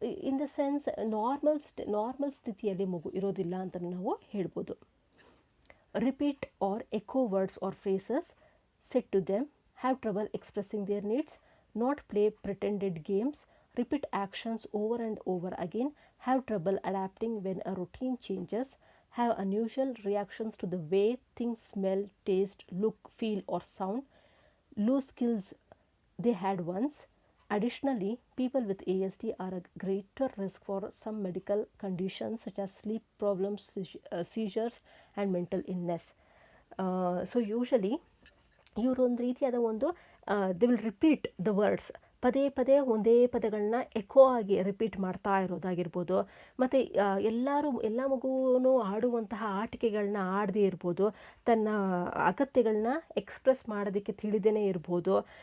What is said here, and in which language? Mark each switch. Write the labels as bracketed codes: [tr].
[en] in the sense [kn] normal ಸ್ಥಿತಿಯಲ್ಲಿ ಮಗು ಇರೋದಿಲ್ಲ ಅಂತ ನಾವು ಹೇಳ್ಬೋದು. [en] Repeat or echo words or phrases said to them, have trouble expressing their needs, not play pretended games, repeat actions over and over again, have trouble adapting when a routine changes, have unusual reactions to the way things smell, taste, look, feel or sound, lose skills they had once. Additionally, people with ASD are at greater risk for some medical conditions such as sleep problems, seizures and mental illness. So usually [kn] ಇವರು ಒಂದು ರೀತಿಯಾದ ಒಂದು [en] they will repeat the words, [kn] ಪದೇ ಒಂದೇ ಪದಗಳನ್ನ eco ಆಗಿ repeat ಮಾಡ್ತಾ ಇರೋದಾಗಿರ್ಬೋದು. ಮತ್ತು ಎಲ್ಲ ಮಗುವೂ ಆಡುವಂತಹ ಆಟಿಕೆಗಳನ್ನ ಆಡದೇ ಇರ್ಬೋದು, ತನ್ನ ಅಗತ್ಯಗಳನ್ನ ಎಕ್ಸ್ಪ್ರೆಸ್ ಮಾಡೋದಕ್ಕೆ ತಿಳಿದೇ ಇರ್ಬೋದು.